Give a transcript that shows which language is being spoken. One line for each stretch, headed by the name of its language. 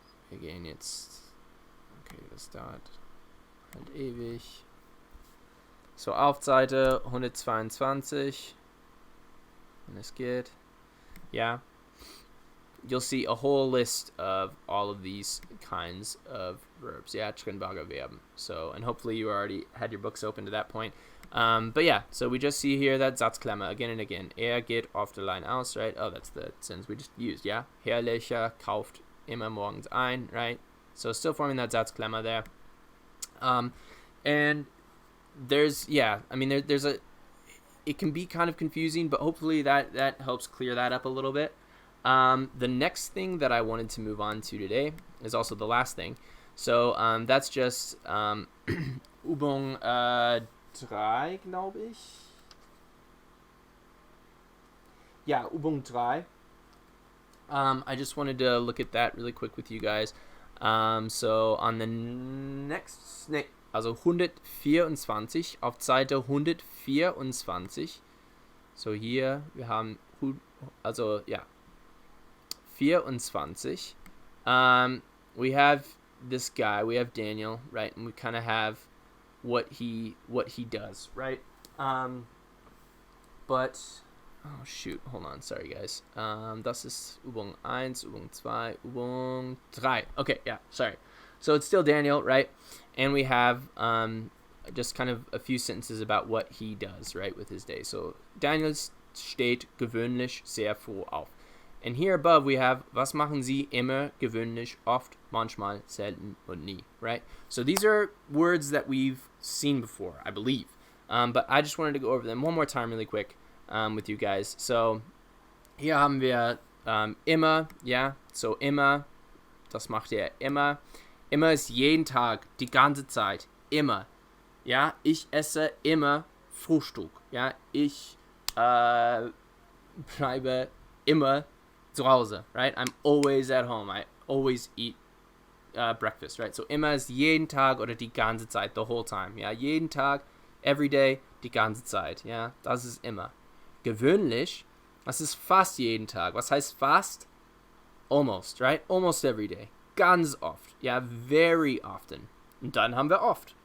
German: Wir gehen jetzt, okay, das dauert halt ewig. So, auf Seite 122, wenn es geht, yeah.
English: You'll see a whole list of all of these kinds of verbs. Yeah, trennbare Verben. So, and hopefully you already had your books open to that point. But yeah, so we just see here that Satzklammer again and again.
German: Geht oft allein aus, right?
English: Oh, that's the sentence we just used, yeah?
German: Herrlicher kauft immer morgens ein, right?
English: So still forming that Satzklammer there. And there's, yeah, I mean, there's a, it can be kind of confusing, but hopefully that helps clear that up a little bit. The next thing that I wanted to move on to today is also the last thing. So that's just Übung 3,
German: glaube ich.
English: Yeah, Übung 3. I just wanted to look at that really quick with you guys. So on the next, also 124
German: auf Seite 124. So hier, wir haben, also ja, 24.
English: We have this guy, we have Daniel, right? And we kind of have what he does, right? But oh shoot, hold on, sorry guys.
German: Das ist Übung 1, Übung 2, Übung 3.
English: Okay, yeah, sorry. So it's still Daniel, right? And we have just kind of a few sentences about what he does, right, with his day.
German: So Daniel steht gewöhnlich sehr früh auf.
English: And here above we have,
German: was machen Sie immer, gewöhnlich, oft, manchmal, selten und nie, right?
English: So these are words that we've seen before, I believe. But I just wanted to go over them one more time really quick with you guys.
German: So hier haben wir immer, ja, so immer, das macht er immer. Immer ist jeden Tag, die ganze Zeit, immer. Ja, ich esse immer Frühstück. Ja, ich bleibe immer zu Hause, right?
English: I'm always at home. I always eat breakfast, right?
German: So immer ist jeden Tag oder die ganze Zeit,
English: the whole time.
German: Ja, jeden Tag,
English: every day,
German: die ganze Zeit. Ja, das ist immer. Gewöhnlich, das ist fast jeden Tag. Was heißt fast?
English: Almost, right? Almost every day.
German: Ganz oft. Ja,
English: very often.
German: Und dann haben wir oft.